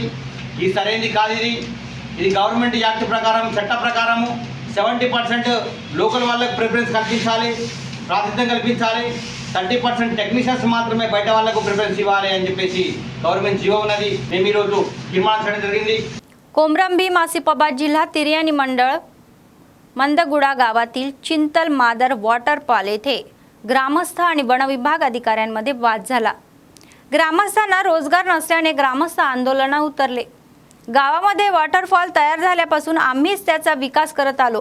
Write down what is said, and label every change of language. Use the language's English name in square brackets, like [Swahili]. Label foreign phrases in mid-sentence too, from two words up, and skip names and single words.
[Telugu] ఇది సరైనది కాదు. ఇది [English] government act [Telugu] ప్రకారం, చట్ట ప్రకారము 70% లోకల్ వాళ్ళకు ప్రిఫరెన్స్ కల్పించాలి, ప్రాతినిధ్యం కల్పించాలి. 30% టెక్నీషియన్స్ మాత్రమే బయట వాళ్ళకు ప్రిఫరెన్స్ ఇవ్వాలి అని చెప్పేసి [English] government GO [Telugu] ఉన్నది. మేము ఈరోజు డిమాండ్ చేయడం జరిగింది. [Marathi] कोमरंबी आसिफाबाद जिल्हा तिर्याणी मंडळ मंदगुडा गावातील चिंतल मादर वॉटरफॉल येथे ग्रामस्थ आणि वनविभाग अधिकाऱ्यांमध्ये वाद झाला. ग्रामस्थांना रोजगार नसल्याने ग्रामस्थ आंदोलनात उतरले. गावामध्ये वॉटरफॉल तयार झाल्यापासून आम्हीच त्याचा विकास करत आलो.